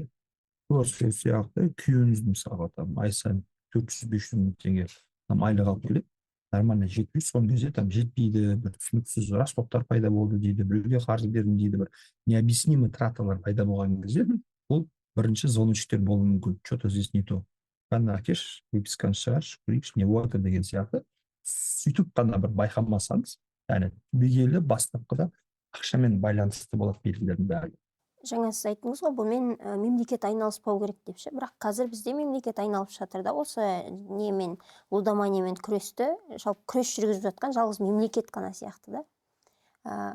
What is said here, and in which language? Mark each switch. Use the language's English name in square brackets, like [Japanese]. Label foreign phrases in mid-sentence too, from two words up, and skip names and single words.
[Kazakh] Сол сияқты күйеуіңіз мысалға ай сайын 400-500 мың теңге айлық алып келеді, нормально жетпей, соңғы кезде жетпейді, бір түсініксіз расходтар пайда болды дейді, біреуге қарыз бердім дейді, бір необъяснимый траталар пайда болған кезде, ол бірінші звоночтер болуы мүмкін, [Russian] что-то здесь не то. [Kazakh] Қана әкеш, выписканы шығаршы, көрейікші, не болады деген сияқты. Сөйтіп қана бір байқамасаңыз, яғни түбегейлі бастапқыда ақшамен байланысты болады белгілердің бәрі. Жаңа сіз айттыңыз ғой, бұнымен мемлекет айналыспау керек деп ше, бірақ қазір бізде мемлекет айналып жатыр да, осы немен, лудоманиямен күресті, жалпы күрес жүргізіп жатқан жалғыз мемлекет қана сияқты да.